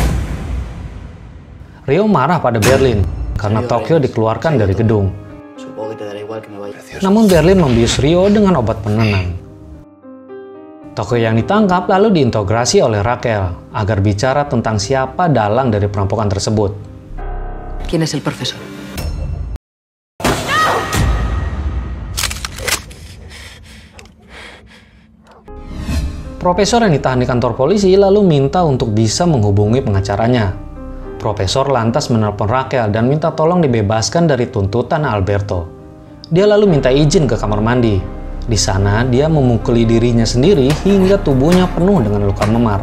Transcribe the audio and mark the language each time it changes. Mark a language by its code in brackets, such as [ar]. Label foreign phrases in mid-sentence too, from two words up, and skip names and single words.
[id] Rio marah pada Berlin karena Tokyo dikeluarkan dari gedung. Namun Berlin membius Rio dengan obat penenang. Tokyo yang ditangkap lalu diinterogasi oleh Raquel agar bicara tentang siapa dalang dari perampokan tersebut. [es] ¿Quién es el profesor? [id] Profesor yang ditahan di kantor polisi lalu minta untuk bisa menghubungi pengacaranya. Profesor lantas menelpon Raquel dan minta tolong dibebaskan dari tuntutan Alberto. Dia lalu minta izin ke kamar mandi. Di sana, dia memukuli dirinya sendiri hingga tubuhnya penuh dengan luka memar.